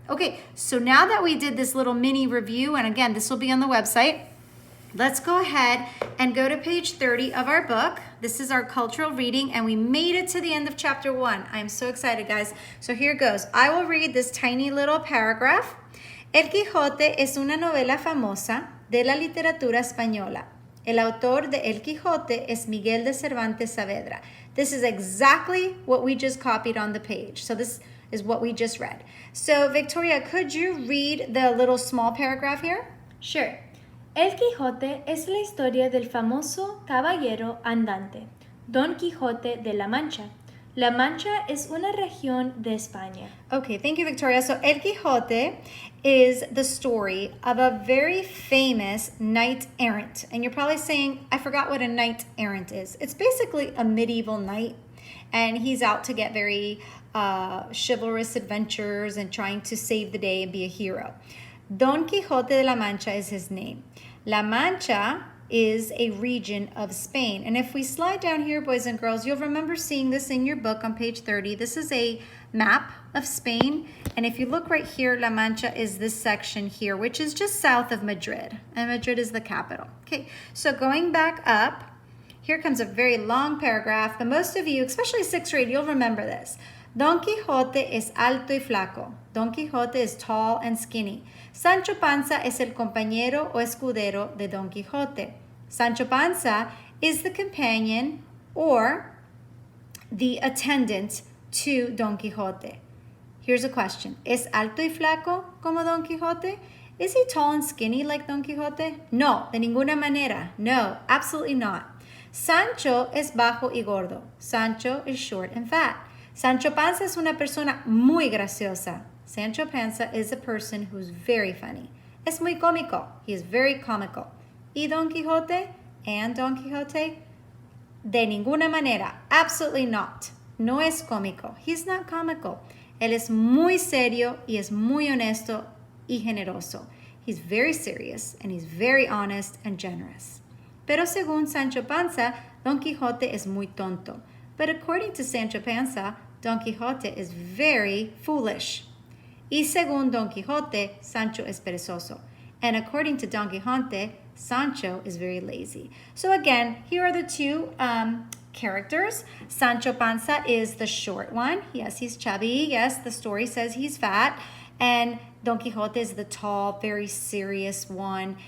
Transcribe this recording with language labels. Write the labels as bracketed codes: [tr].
[en] Okay, so now that we did this little mini review, and again, this will be on the website, let's go ahead and go to page 30 of our book. This is our cultural reading, and we made it to the end of chapter 1. I am so excited, guys. So here goes. I will read this tiny little paragraph. [es] El Quijote es una novela famosa de la literatura española. El autor de El Quijote es Miguel de Cervantes Saavedra. [en] This is exactly what we just copied on the page. So this is what we just read. So Victoria, could you read the little small paragraph here? Sure. [es] El Quijote es la historia del famoso caballero andante, Don Quijote de la Mancha. La Mancha es una región de España. [en] Okay, thank you, Victoria. So El Quijote is the story of a very famous knight-errant. And you're probably saying, I forgot what a knight-errant is. It's basically a medieval knight, and he's out to get very chivalrous adventures and trying to save the day and be a hero. Don Quixote de la Mancha is his name. La Mancha is a region of Spain. And if we slide down here, boys and girls, you'll remember seeing this in your book on page 30. This is a map of Spain. And if you look right here, La Mancha is this section here, which is just south of Madrid. And Madrid is the capital. Okay, so going back up, here comes a very long paragraph. But most of you, especially 6th grade, you'll remember this. [es] Don Quijote es alto y flaco. [en] Don Quijote is tall and skinny. [es] Sancho Panza es el compañero o escudero de Don Quijote. [en] Sancho Panza is the companion or the attendant to Don Quixote. Here's a question. [es] ¿Es alto y flaco como Don Quijote? [en] Is he tall and skinny like Don Quixote? [es] No, de ninguna manera. [en] No, absolutely not. [es] Sancho es bajo y gordo. [en] Sancho is short and fat. [es] Sancho Panza es una persona muy graciosa. [en] Sancho Panza is a person who's very funny. [es] Es muy cómico. [en] He is very comical. [es] Y Don Quixote and Don Quixote, de ninguna manera, [en] absolutely not. [es] No es cómico. [en] He's not comical. [es] Él es muy serio y es muy honesto y generoso. [en] He's very serious and he's very honest and generous. [es] Pero según Sancho Panza, Don Quixote es muy tonto. [en] But according to Sancho Panza, Don Quixote is very foolish. [es] Y según Don Quixote, Sancho es perezoso. [en] And according to Don Quixote, Sancho is very lazy. So again, here are the two characters. Sancho Panza is the short one. Yes, he's chubby. Yes, the story says he's fat. And Don Quixote is the tall, very serious one.